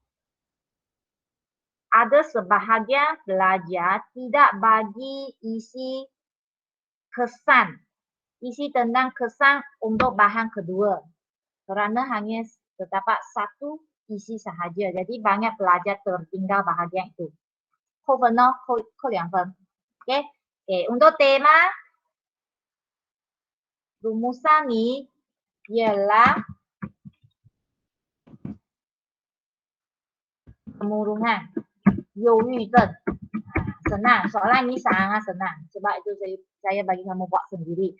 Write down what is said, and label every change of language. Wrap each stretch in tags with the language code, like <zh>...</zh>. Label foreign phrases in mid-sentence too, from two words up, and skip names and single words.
<ms>Ada sebahagian pelajar tidak bagi isi kesan. Isi tentang kesan untuk bahan kedua. Kerana hanya terdapat 1 isi sahaja. Jadi banyak pelajar tertinggal bahagian itu.</ms> <zh>扣分哦，扣2 分。Okey?</zh> <ms>Okey, untuk tema rumusan ni ialah kemurungan,</ms> <zh>忧郁症.</zh> <ms>Senang, soalan ni sangat senang. Sebab itu saya bagi kamu buat sendiri.</ms>